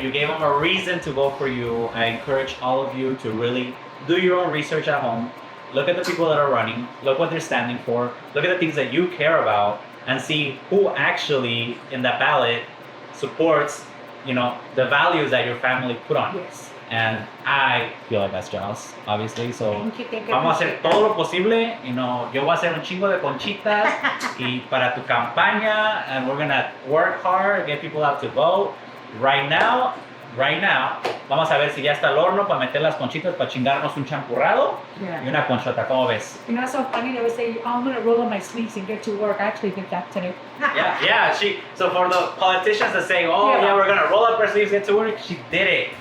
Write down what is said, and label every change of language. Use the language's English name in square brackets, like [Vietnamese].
[English] You gave them a reason to vote for you. I encourage all of you to really do your own research at home. Look at the people that are running. Look what they're standing for. Look at the things that you care about, and see who actually in that ballot supports, the values that your family put on. Yes. And I feel like that's Joss, obviously. So Thank you, [Spanish] vamos a hacer todo lo posible. Yo voy a hacer un chingo de conchitas y para tu campaña, [English] and we're gonna work hard, get people out to vote. Right now, [Spanish] vamos a ver si ya está el horno para meter las conchitas para chingarnos un champurrado y una conchota. ¿Cómo ves? [English] You know, it's so funny. They would say, oh, I'm going to roll up my sleeves and get to work. I actually did that today. Yeah. So for the politicians that say, oh, yeah, we're going to roll up our sleeves, get to work, she did it.